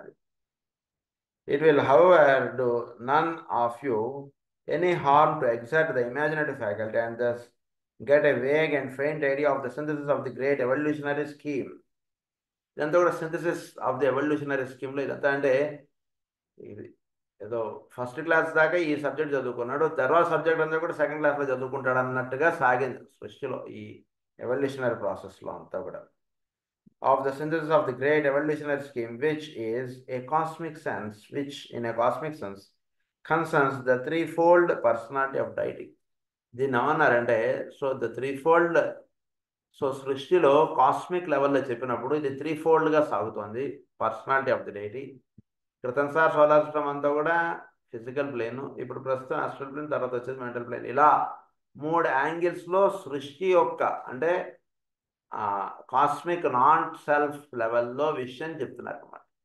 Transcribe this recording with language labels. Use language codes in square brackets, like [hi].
[en] అది it will however do none of you any harm to exert the imaginative faculty and thus get a vague and faint idea of the synthesis of the great evolutionary scheme. [te] ఇదంతా కూడా [en] Synthesis of the evolutionary స్కీమ్లో. [te] ఇదంతా అంటే ఇది ఏదో first class దాకా ఈ subject చదువుకున్నాడు, తర్వాత సబ్జెక్ట్ అంతా కూడా సెకండ్ క్లాస్లో చదువుకుంటాడు అన్నట్టుగా సాగింది సృష్టిలో ఈ ఎవల్యూషనరీ ప్రాసెస్లో అంతా కూడా. [en] Of the synthesis of the great evolutionary scheme, which is a cosmic sense, which in a cosmic sense concerns the threefold personality of deity. [te] దీన్ని ఏమన్నారంటే, so the three fold, so సృష్టిలో కాస్మిక్ లెవెల్లో చెప్పినప్పుడు ఇది three ఫోల్డ్గా సాగుతోంది [en] Personality of the deity. [te] క్రితం sir solar system అంతా కూడా ఫిజికల్ ప్లేన్, ఇప్పుడు ప్రస్తుతం ఆస్ట్రల్ ప్లేన్, తర్వాత వచ్చేసి మెంటల్ ప్లేన్. ఇలా 3 యాంగిల్స్లో సృష్టి యొక్క అంటే కాస్మిక్ నాట్ సెల్ఫ్ లెవెల్లో విషయం చెప్తున్నారు అన్నమాట.